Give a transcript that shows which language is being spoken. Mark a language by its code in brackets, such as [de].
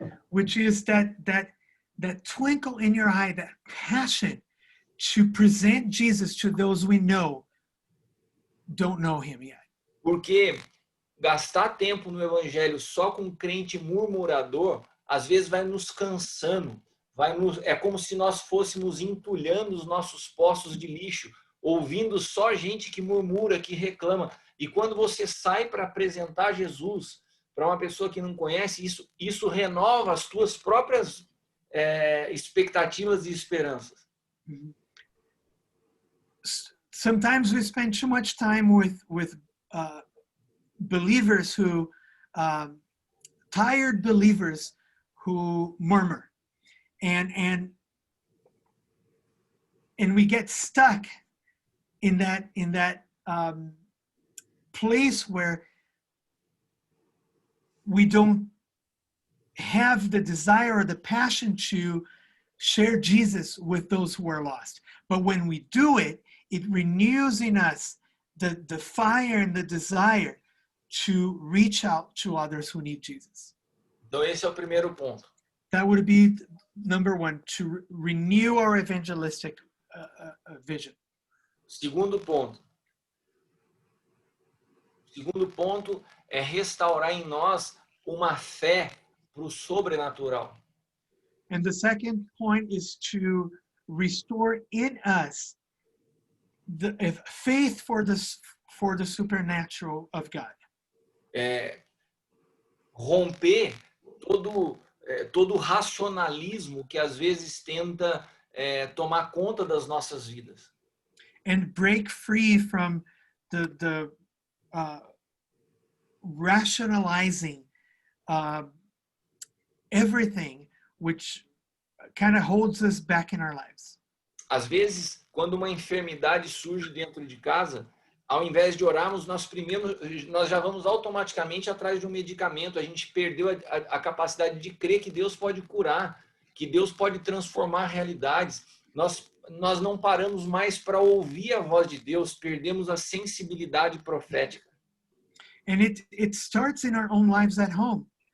[en] Which is that twinkle in your eye, that passion to present Jesus to those we know don't know him yet. [pt] Porque gastar tempo no evangelho só com crente murmurador, às vezes vai nos cansando, é como se nós fôssemos entulhando os nossos poços de lixo, ouvindo só gente que murmura, que reclama. E quando você sai para apresentar Jesus para uma pessoa que não conhece, isso renova as tuas próprias expectativas e esperanças. [en] Sometimes we spend too much time with believers who, tired believers who murmur, and we get stuck in that place where we don't have the desire or the passion to share Jesus with those who are lost. But when we do it, it renews in us the fire and the desire to reach out to others who need Jesus. [pt] Então esse é o primeiro ponto. [en] That would be number one, to renew our evangelistic vision. [pt] Segundo ponto é restaurar em nós uma fé para o sobrenatural. [en] And the second point is to restore in us the faith for the supernatural of God. [pt] Romper todo o racionalismo que às vezes tenta tomar conta das nossas vidas. [en] And break free from the rationalizing everything which kind of holds us back in our lives. [pt] Às vezes, quando uma enfermidade surge dentro de casa, ao invés de orarmos, nós já vamos automaticamente atrás de um medicamento. A gente perdeu a capacidade de crer que Deus pode curar, que Deus pode transformar realidades. Nós não paramos mais para ouvir a voz de Deus, perdemos a sensibilidade profética. [en] And it starts in our own lives at home.